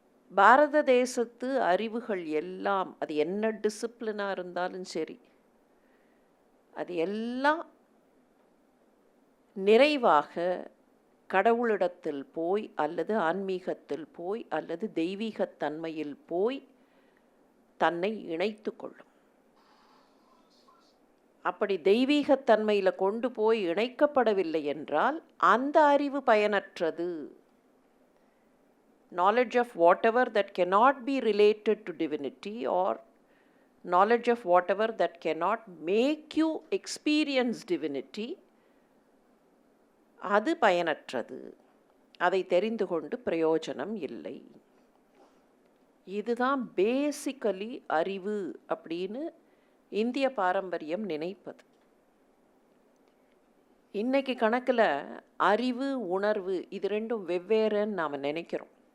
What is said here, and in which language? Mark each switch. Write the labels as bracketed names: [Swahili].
[Tamil] பாரத தேசத்து அறிவுகள் எல்லாம், அது என்ன டிசிப்ளினாக இருந்தாலும் சரி, அது எல்லாம் நிறைவாக கடவுளிடத்தில் போய் அல்லது ஆன்மீகத்தில் போய் அல்லது தெய்வீகத்தன்மையில் போய் தன்னை இணைத்து கொள்ளும். அப்படி தெய்வீகத்தன்மையில் கொண்டு போய் இணைக்கப்படவில்லை என்றால் அந்த அறிவு பயனற்றது. [English] Knowledge of whatever that cannot be related to divinity or knowledge of whatever that cannot make you experience divinity, [Tamil] அது பயனற்றது. அதை தெரிந்து கொண்டு பிரயோஜனம் இல்லை. இதுதான் பேசிக்கலி அறிவு அப்படின்னு இந்திய பாரம்பரியம் நினைப்பது. இன்னைக்கு கணக்கில் அறிவு உணர்வு இது ரெண்டும் வெவ்வேறுன்னு நாம் நினைக்கிறோம்.